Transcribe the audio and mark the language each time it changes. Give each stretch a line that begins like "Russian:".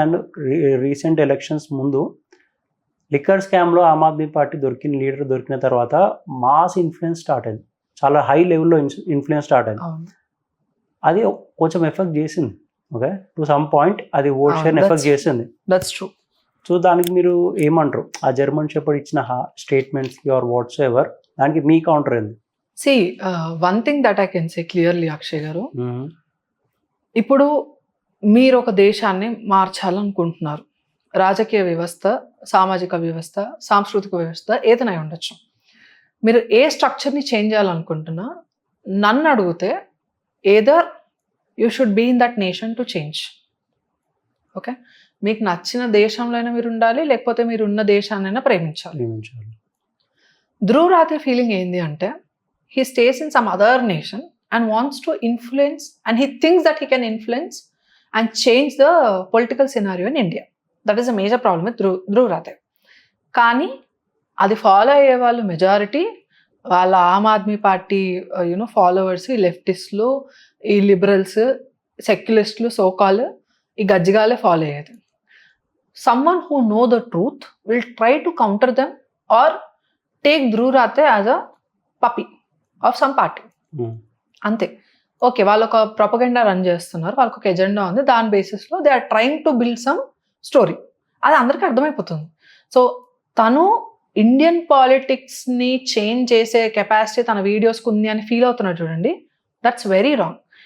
Telugu: And recent elections ముందు liquor స్కామ్లో Aam Aadmi party leader దొరికిన తర్వాత మాస్ ఇన్ఫ్లుయెన్స్ స్టార్ట్ అయింది, చాలా హై లెవెల్లో ఇన్ఫ్లుయెన్స్ స్టార్ట్ అయింది. అది కొంచెం ఎఫెక్ట్ చేసింది. ఓకే,
English: to some point
Telugu: అది ఓట్ షేర్ ఎఫెక్ట్ చేసింది.
English: That's true.
Telugu: సో దానికి మీరు ఏమంటారు? ఆ జర్మన్ షెపర్డ్ ఇచ్చిన స్టేట్మెంట్స్కి
English: or whatsoever,
Telugu: దానికి మీ కౌంటర్ ఏంది?
English: See, one thing that I can say clearly,
Telugu: Akshay గారు, ఇప్పుడు మీరు ఒక దేశాన్ని మార్చాలనుకుంటున్నారు. రాజకీయ వ్యవస్థ, సామాజిక వ్యవస్థ, సాంస్కృతిక వ్యవస్థ ఏదైనా ఉండొచ్చు. మీరు ఏ స్ట్రక్చర్ని చేంజ్ చేయాలనుకుంటున్నా, నన్ను అడిగితే
English: Either you should be in that nation to change.
Telugu: Okay, మీకు నచ్చిన దేశంలోనే మీరు ఉండాలి, లేకపోతే మీరు ఉన్న దేశాన్నైనా ప్రేమించాలి.
English: Dhruv Rathee
Telugu: ఫీలింగ్ ఏంది అంటే,
English: he stays in some other nation and wants to influence, and he thinks that he can influence and change the political scenario in India. That is a major problem with Dhruv Rathe.
Telugu: కానీ అది follow అయ్యే వాళ్ళు majority వాళ్ళ Aam Aadmi party followers, ఈ లెఫ్టిస్టులు, ఈ liberals, సెక్యులిస్టులు, so-called, ఈ గజ్జిగాలే follow అయ్యేది.
English: someone who know the truth will try to counter them or take Dhruv Rathe as a puppy of some party.
Telugu: అంతే. ఓకే, వాళ్ళు ఒక ప్రొపగెండా రన్ చేస్తున్నారు, వాళ్ళకి ఒక ఎజెండా ఉంది, దాని బేసిస్లో
English: They are trying to build some story.
Telugu: అది అందరికీ అర్థమైపోతుంది. సో తను ఇండియన్ పాలిటిక్స్ని చేంజ్ చేసే కెపాసిటీ తన వీడియోస్కి ఉంది అని ఫీల్ అవుతున్నాడు చూడండి,
English: That's very wrong.